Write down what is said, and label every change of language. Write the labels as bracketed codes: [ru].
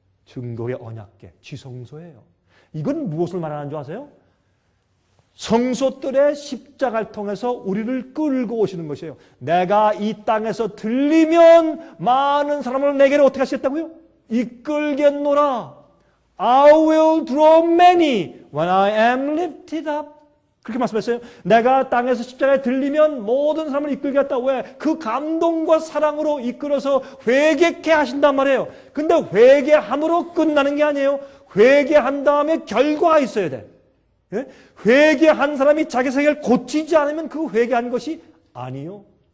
[ko] 증거의 언약궤, 지성소예요. 이건 무엇을 말하는 줄 아세요? 성소들의 십자가를 통해서 우리를 끌고 오시는 것이에요. 내가 이 땅에서 들리면 많은 사람을 내게로 어떻게 하시겠다고요? 이끌겠노라. [en] I will draw many when I am lifted up. [ko] 그렇게 말씀했어요. 내가 땅에서 십자가에 들리면 모든 사람을 이끌겠다. 왜? 그 감동과 사랑으로 이끌어서 회개케 하신단 말이에요. 근데 회개함으로 끝나는 게 아니에요. 회개한 다음에 결과가 있어야 돼. 예? 회개한 사람이 자기 생애를 고치지 않으면 그 회개한 것이 아니요.